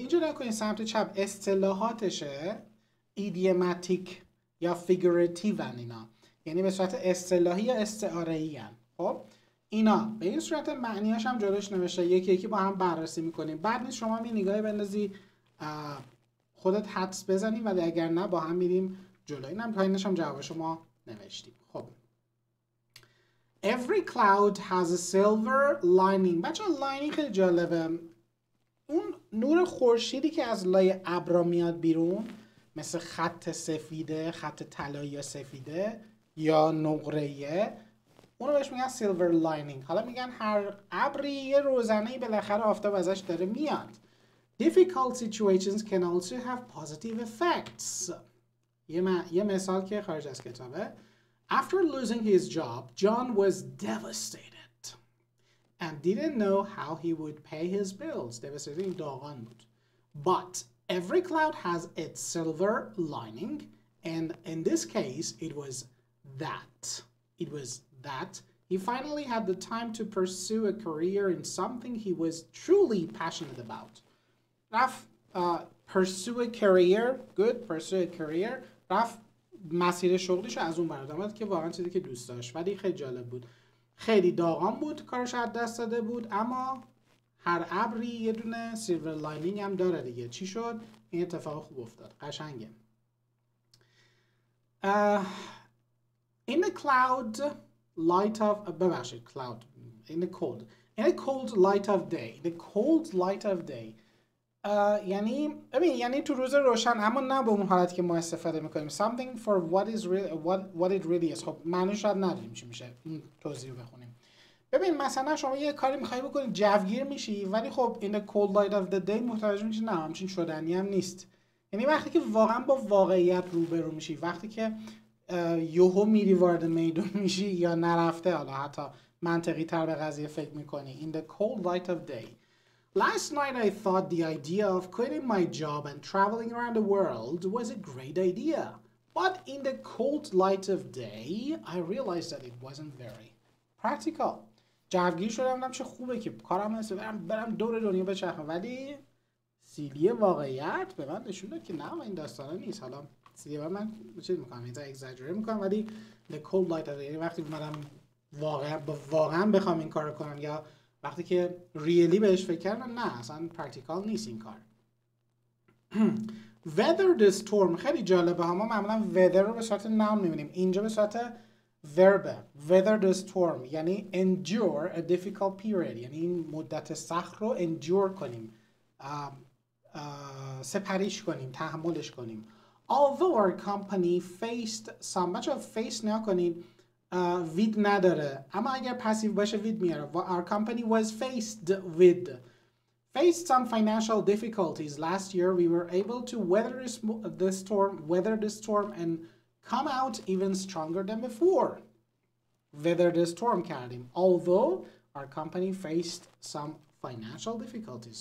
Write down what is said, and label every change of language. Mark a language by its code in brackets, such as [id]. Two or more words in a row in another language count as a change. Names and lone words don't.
[fa] اینجا نکنید سمت چپ اصطلاحاتشه ایدیوماتیک یا فیگورتیو اینا، یعنی به صورت اصطلاحی یا استعاره‌ای ان. خب اینا به این صورت معنیاش هم جلوش نوشته، یکی یکی با هم بررسی میکنیم. بعد نیست شما یه نگاهی بندازی خودت حدس بزنیم ولی اگر نه با هم میریم جلو. اینم پایینش هم جواب شما نوشتیم. [en] خب every cloud has a silver lining. [fa] بچه lining خیلی جالبه. اون نور خورشیدی که از لای ابرا میاد بیرون مثل خط سفیده، خط طلایی یا سفیده یا نقره‌ایه، اونو بهش میگن [en] silver lining. [fa] حالا میگن هر ابری یه روزنه‌ای بالاخره آفتاب ازش داره میاد. [en] difficult situations can also have positive effects. [fa] یه مثال که خارج از کتابه. [en] After losing his job, John was devastated and didn't know how he would pay his bills. [fa] Devastated این داغان بود. [en] But every cloud has its silver lining, and in this case, it was that he finally had the time to pursue a career in something he was truly passionate about. رفت pursue a career, pursue a career. [fa] رفت مسیر شغلیشو از اون برادر که واقعا چیزی که دوست داشت. ولی خیلی جالب بود، خیلی داغان بود، کارش از دست داده بود، اما هر ابری یه دونه [en] silver lining [fa] هم داره دیگه. چی شد؟ این اتفاق خوب افتاد. قشنگه. [en] In the cloud light of in a cold light of day [fa] یعنی تو روز روشن، اما نه به اون حالت که ما استفاده میکنیم. [en] something for what it really is. [fa] خب معنیش شاید نداریم چی میشه، این توضیح رو بخونیم. ببین مثلا شما یه کاری میخوای بکنی جوگیر میشی، ولی خب [en] in the cold light of the day [fa] متوجه میشی نه همچین شدنی هم نیست. یعنی وقتی که واقعا با واقعیت روبرو میشی، وقتی که یهو میری وارد میدون میشی یا نرفته حالا حتی منطقی تر به قضیه فکر میکنی. [en] in the cold light of day. Last night I thought the idea of quitting my job and traveling around the world was a great idea. But in the cold light of day, I realized that it wasn't very practical. [fa] جوگیر شدم چه خوبه که کارم هست برم دور دنیا بچرخم، ولی سیلی واقعیت به من نشون داد که نه این داستانا نیست. حالا سیلی من چیز میکنم اینجا اگزاجره میکنم، ولی [en] the cold light of day [fa] یعنی وقتی منم واقعا بخوام این کارو کنم یا وقتی که ریلی بهش فکر کردم نه اصلا پرکتیکال نیست این کار. [en] weather the storm [fa] خیلی جالبه ها. ما معمولا weather رو به صورت noun میبینیم، اینجا به صورت verb. [en] weather the storm یعنی endure a difficult period، [fa] یعنی این مدت سخت رو endure کنیم. سپریش کنیم، تحملش کنیم. [en] Although our company faced some، [fa] بچه face نکنید، with نداره، اما اگر پسیو باشه with میاره. [en] Our company was faced some financial difficulties last year. We were able to weather the storm and come out even stronger than before. Weather the storm کردیم. Although our company faced some financial difficulties.